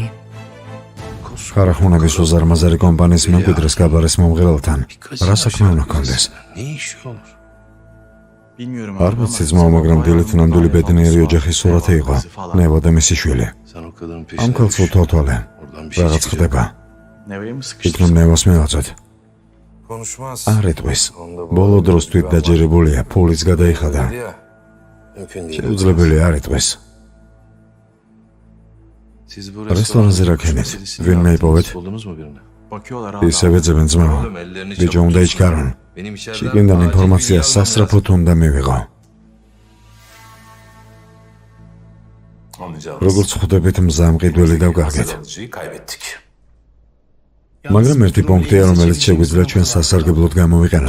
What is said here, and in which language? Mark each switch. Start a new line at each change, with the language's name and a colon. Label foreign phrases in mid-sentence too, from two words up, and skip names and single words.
Georgian: ხარახუნების უზარმაზარი კომპანიის მემკვიდრეს გაბარეს მომღერალთან რა საქმე უნდა ჰქონდეს?
Turkish: Bilmiyorum
Georgian: არ ვიცი ძმაო, მაგრამ დილით ნამდვილი ბედნიერი ოჯახის სურათი იყო. ნევა და მისი შვილი. ამ ქალს უთოთვალე. რაღაც ხდება.
Turkish: Neveye mi sıkıştı?
Georgian: იქნებ ნევას მივაწვეთ. არ ეტყვის. ბოლო დროს თვით დაჯერებულია, ფულიც გადაიხადა. შეუძლებელი არ ეტყვის. რესტორანზე რა ქენით? ვინმე იპოვეთ?
Turkish: Bakıyorlar abi.
Georgian: ისევე ძებენ ძმაო. ბიჭო უნდა იჩქარონ. შიგნიდან ინფორმაცია სასწრაფოდ უნდა მივიღო. როგორც ხვდებით, მზამყიდველი დავგარგეთ. მაგრამ ერთი პუნქტია, რომელიც შეგვიძლია ჩვენ სასარგებლოდ გამოვიყენოთ.